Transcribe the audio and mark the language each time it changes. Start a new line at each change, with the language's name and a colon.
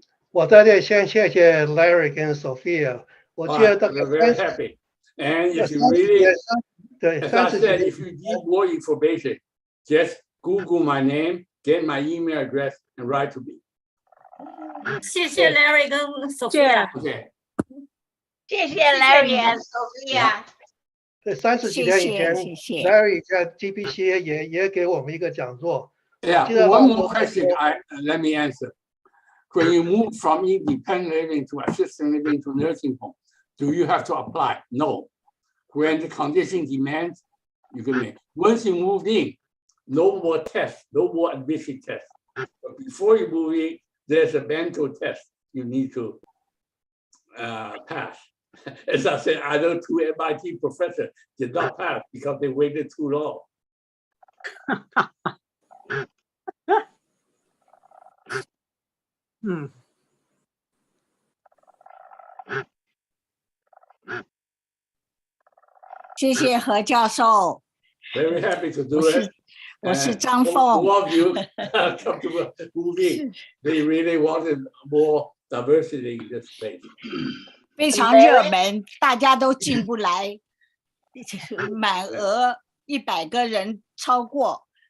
Chinese: 我在这先谢谢 Larry 跟 Sophia。我记得大概
English: We're very happy. And if you really, as I said, if you need more information, just Google my name, get my email address, and write to me.
Chinese: 谢谢 Larry 跟 Sophia。
English: Okay.
Chinese: 谢谢 Larry and Sophia。对，30几天以前，Larry 在 GBC 也给我们一个讲座。
English: Yeah, one more question let me answer. When you move from independent living to assisted living to nursing home, do you have to apply? No. When the condition demands, you can make. Once you move in, no more tests, no more admission tests. But before you move in, there's a mental test you need to pass. As I said, I know 2 MIT professors did not pass because they waited too long.
Chinese: 谢谢何教授。
English: Very happy to do it.
Chinese: 我是张凤。
English: All of you come to move in. They really wanted more diversity in this place.
Chinese: 非常热门，大家都进不来，满额100个人超过。